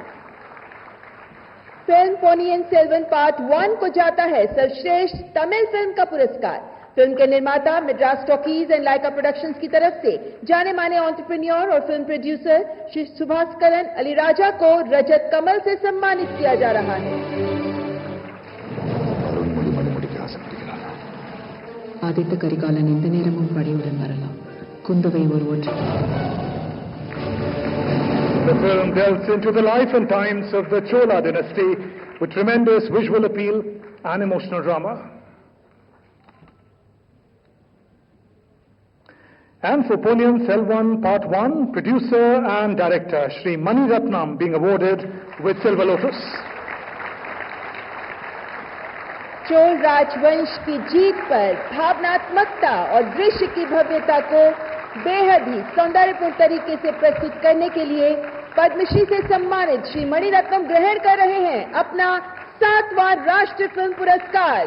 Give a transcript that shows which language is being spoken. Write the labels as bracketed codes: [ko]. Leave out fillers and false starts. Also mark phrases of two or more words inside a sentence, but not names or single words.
[hi] फिल्म पोनियन सेल्वन पार्ट 1 को जाता है सर्वश्रेष्ठ तमिल फिल्म का पुरस्कार। फिल्म के निर्माता मद्रास टॉकीज एंड लाइका प्रोडक्शंस की तरफ से जाने माने एंटरप्रेन्योर और [en] film producer [hi] श्री सुभास्करन अलीराजा को रजत कमल से सम्मानित किया जा रहा है। [ta] ஆதித்த கரிகாலன் எந்த நேரமும் படையுடன் வரலாம், குந்தவை ஒருவர். [en] The film delves into the life and times of the Chola dynasty with tremendous visual appeal and emotional drama. And for Ponniyin Selvan Part 1, producer and director Shri Mani Ratnam being awarded with Silver Lotus. [hi] चोल राजवंश की जीत पर भावनात्मकता और दृश्य की भव्यता को बेहद ही सौंदर्यपूर्ण तरीके से प्रस्तुत करने के लिए पद्मश्री से सम्मानित श्री मणि रत्नम ग्रहण कर रहे हैं अपना 7वां राष्ट्रीय फिल्म पुरस्कार।